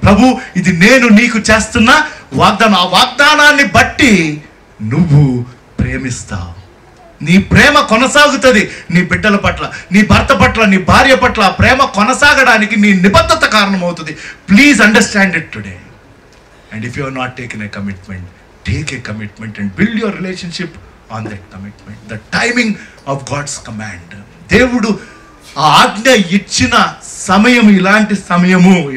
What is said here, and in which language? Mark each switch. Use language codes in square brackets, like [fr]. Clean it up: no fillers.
[te] ప్రభు, ఇది నేను నీకు చేస్తున్న వాగ్దానం. ఆ వాగ్దానాన్ని బట్టి నువ్వు ప్రేమిస్తావు. నీ ప్రేమ కొనసాగుతుంది. నీ బిడ్డల పట్ల, నీ భర్త పట్ల, నీ భార్య పట్ల ఆ ప్రేమ కొనసాగడానికి నీ నిబద్ధత కారణమవుతుంది. [en] Please understand it today. And if you are not taking a commitment, take a commitment and build your relationship on that commitment. The timing of God's command. [te] దేవుడు ఆ ఆజ్ఞ ఇచ్చిన సమయం ఇలాంటి సమయము.